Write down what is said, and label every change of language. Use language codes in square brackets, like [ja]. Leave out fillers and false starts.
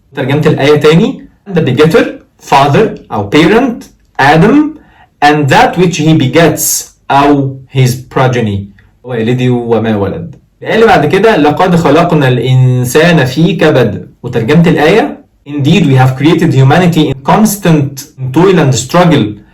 [ar] ترجمة الآية تاني [en] the begetter father أو parent آدم and that which he begets أو his progeny [ar] والدي وما ولد. الآية اللي بعد كده لقد خلقنا الإنسان في كبد. وترجمة الآية [en] Indeed we have created humanity in constant toil and struggle.